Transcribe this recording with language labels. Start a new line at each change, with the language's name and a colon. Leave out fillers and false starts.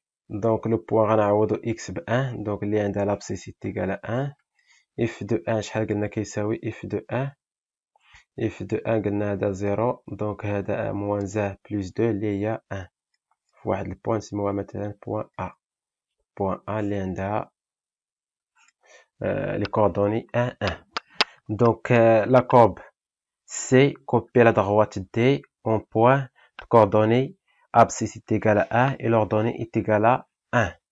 French: Donc le point
Arabic: غنعوضو x ب 1،
French: donc
Arabic: اللي عندها
French: l'abscisse est égal à 1.
Arabic: f de 1 شحال قلنا كيساوي f de 1 قلنا هذا 0، donc هذا moins 1 plus 2 اللي هي 1 في واحد البوان نسميوها مثلا بوان A اللي عندها
French: les coordonnées 1 1. donc la courbe C copie la droite D en point, coordonnée abscisse est égal à 1 et l'ordonnée est égal à 1.